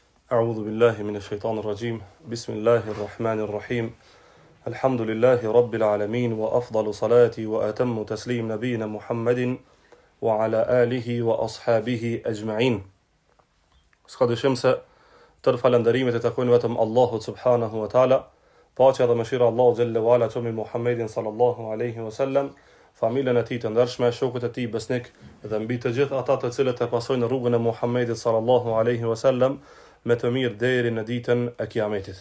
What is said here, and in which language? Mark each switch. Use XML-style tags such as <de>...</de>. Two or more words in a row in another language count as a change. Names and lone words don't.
<ar>أعوذ بالله من الشيطان الرجيم بسم الله الرحمن الرحيم الحمد لله رب العالمين وأفضل صلاة وأتم تسليم نبينا محمد وعلى آله وأصحابه أجمعين.</ar> <sq>Ska dyshim se tërë falënderimet e takojnë vetëm Allahut</sq> <ar>سبحانه وتعالى,</ar> <sq>paqja dhe mëshira e Allahut xhelle wala qofshin Muhammedin</sq> <ar>صلى الله عليه وسلم,</ar> <sq>familjen e tij të ndershme, shokët e tij besnik dhe mbi të gjithë ata të cilët e pasojnë rrugën e Muhammedit</sq> <ar>صلى الله عليه وسلم</ar> <sq>me të mirë deri në ditën e Kiametit.</sq>